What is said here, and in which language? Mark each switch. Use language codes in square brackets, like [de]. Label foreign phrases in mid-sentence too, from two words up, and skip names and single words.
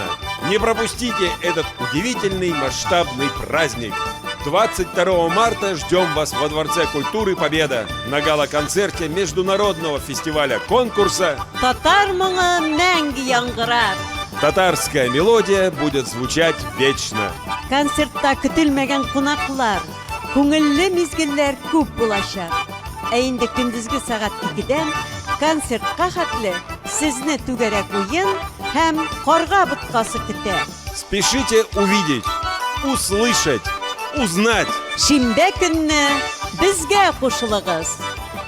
[ru] Не пропустите этот удивительный масштабный праздник. 22 марта ждем вас во Дворце культуры «Победа» на гала-концерте международного фестиваля-конкурса [tt] Татар моңы мәңгі яңғырар. [ru] «Татарская мелодия» будет звучать вечно. [tt] Концертта көтелмәгән кунаклар, күңелле мизгелләр күп булачак. Ә инде көндезге сагат 2-дән концертка хәтле сезне түгәрәк уен һәм карга боткасы көтә. [ru] Спешите увидеть, услышать, узнать. [tt] Шимбә көнне безгә кушылыгыз.